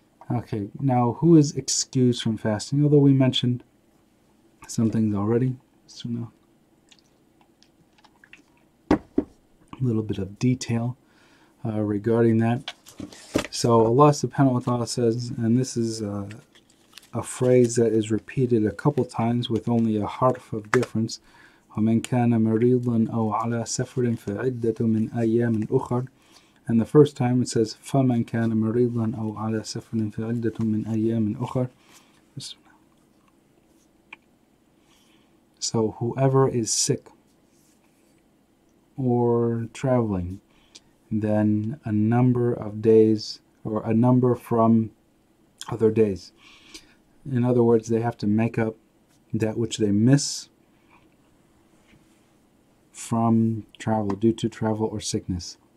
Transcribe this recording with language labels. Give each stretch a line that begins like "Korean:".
English: Okay, now who is excused from fasting? Although we mentioned some things already, so now a little bit of detail regarding that. So Allah subhanahu wa ta'ala says, and this is a phrase that is repeated a couple times with only a harf of difference.
Arabic: وَمَنْ كَانَ مَرِيضًا أَوْ عَلَى سَفَرٍ فَعِدَّةٌ مِنْ أَيَّامٍ أُخَرٍ.
English: And the first time it says
Arabic: فَمَنْ كَانَ مَرِيضًا أَوْ عَلَى سَفَرٍ فَعِدَّةٌ مِنْ أَيَّامٍ أُخَرٍ.
English: So whoever is sick or traveling, then a number of days or a number from other days. In other words, they have to make up that which they miss from travel, due to travel or sickness.